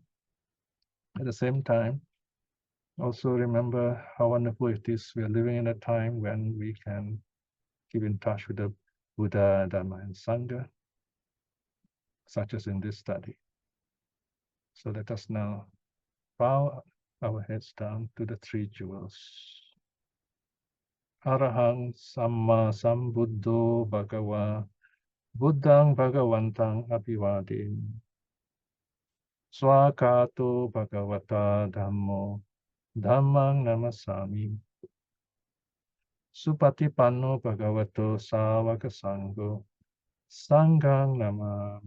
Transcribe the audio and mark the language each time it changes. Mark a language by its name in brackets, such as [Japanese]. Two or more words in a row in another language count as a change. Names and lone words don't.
[English] At the same time, also remember how wonderful it is we are living in a time when we can keep in touch with the Buddha, Dharma, and Sangha, such as in this study. So let us now bow our heads down to the three jewels. [Pali] Arahang Samma Sambuddho Bhagava Buddhang Bhagavantang Abhivadin Swakato Bhagavata Dhammo Dhammang Namasami Supatipanno Bhagavato Sāvaka Sangho Sanghang Namami.